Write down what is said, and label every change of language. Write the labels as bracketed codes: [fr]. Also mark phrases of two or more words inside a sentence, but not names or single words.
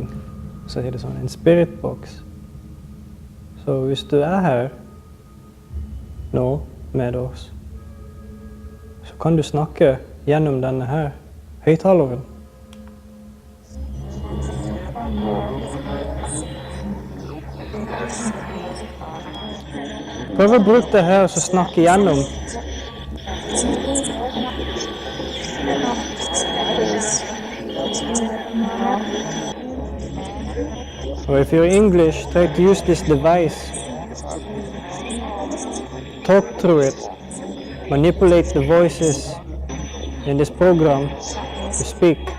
[no] Så er det sånn en spiritbox. Så hvis du er her nå med oss, så kan du snakke gjennom denne her høyttaleren. Prøv å bruke det her og så snakke gjennom. [en] Or if you're English, try to use this device. Talk through it. Manipulate the voices in this program to speak.